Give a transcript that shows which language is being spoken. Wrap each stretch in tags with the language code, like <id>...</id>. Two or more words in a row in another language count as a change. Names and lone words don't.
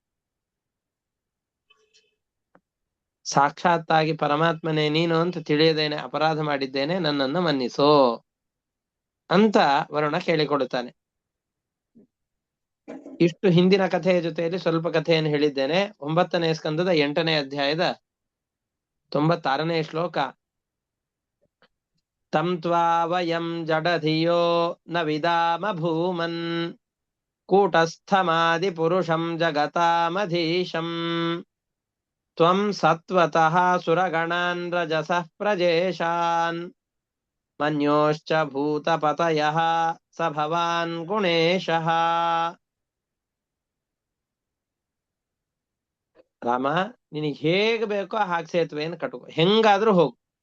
<kn>ಸಾಕ್ಷಾತ್ತಾಗಿ ಪರಮಾತ್ಮನೇ ನೀನು ಅಂತ ತಿಳಿಯದೇನೆ ಅಪರಾಧ ಮಾಡಿದ್ದೇನೆ, ನನ್ನನ್ನು ಮನ್ನಿಸೋ ಅಂತ ವರುಣ ಕೇಳಿಕೊಡುತ್ತಾನೆ. ಇಷ್ಟು ಹಿಂದಿನ ಕಥೆಯ ಜೊತೆಯಲ್ಲಿ ಸ್ವಲ್ಪ ಕಥೆಯನ್ನು ಹೇಳಿದ್ದೇನೆ. 9ನೇ ಸ್ಕಂದದ 8ನೇ ಅಧ್ಯಾಯದ 96ನೇ ಶ್ಲೋಕ.</kn> <sa>ತಂ ತ್ವಾ ವಯಂ ಜಡಧಿಯೋ ನ ವಿದಾಮ ಭೂಮನ್ ಕೂಟಸ್ಥಮಾದಿ ಪುರುಷಂ ಜಗತಾಮಧೀಶಂ ತ್ವಂ ಸತ್ವತಃ ಸುರಗಣಾನ್ ರಜಸಃ ಪ್ರಜೇಶಾನ್ ಮನ್ಯೋಶ್ಚ ಭೂತಪತಯಃ ಸ ಭವಾನ್ ಗುಣೇಶಃ.</sa> <kn>ರಾಮ, ನಿನಗೆ ಹೇಗೆ ಬೇಕೋ ಹಾಗೆ ಸೇತುವೆಯನ್ನು ಕಟ್ಟುಕೋ, ಹೆಂಗಾದ್ರೂ ಹೋಗು.</kn>